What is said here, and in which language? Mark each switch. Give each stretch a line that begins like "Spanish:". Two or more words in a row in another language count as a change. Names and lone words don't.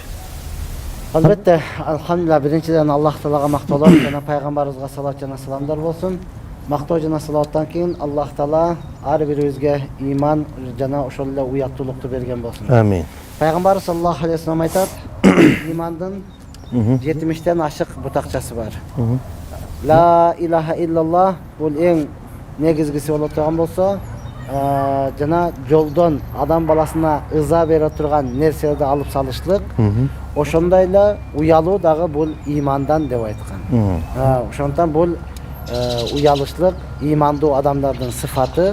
Kyrgyz: Албетте, алхамдулилlah, биринчиден Аллах Таалага мактоолор жана пайгамбарыбызга салат жана саламдар болсун. Мактоо жана салаттан кийин Аллах Таала ар бирибизге иман жана ошол эле уяттуулукту берген болсун. Амин. Пайгамбарыбыз
Arabic: صلى الله عليه وسلم
Kyrgyz: айтат, имандын 70тен ашык бутакчасы бар.
Arabic: لا إله إلا الله
Kyrgyz: бул эң негизгиси боло турган болсо, жана жолдон адам баласына ыза бере турган нерселерди алып салышлык. Ошондой эле уялуу дагы бул имандан деп айткан. Ошондон бул уялышлык имандуу адамдардын сыфаты.